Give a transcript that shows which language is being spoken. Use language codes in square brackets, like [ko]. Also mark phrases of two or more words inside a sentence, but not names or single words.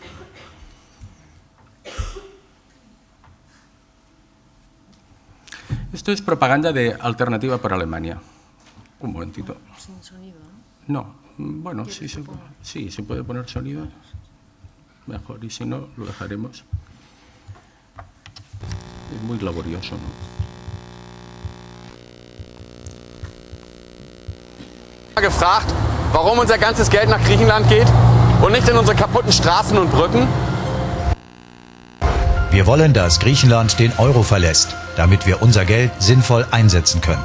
[es] Esto es propaganda de Alternativa por Alemania. Un momentito. Sin sonido, ¿no? No, bueno, sí se puede poner sonido. Mejor, y si no, lo dejaremos. Es muy laborioso, ¿no? [de] Gefragt, warum unser ganzes Geld nach Griechenland geht und nicht in unsere kaputten Straßen und Brücken? Wir wollen, dass Griechenland den Euro verlässt, damit wir unser Geld sinnvoll einsetzen können.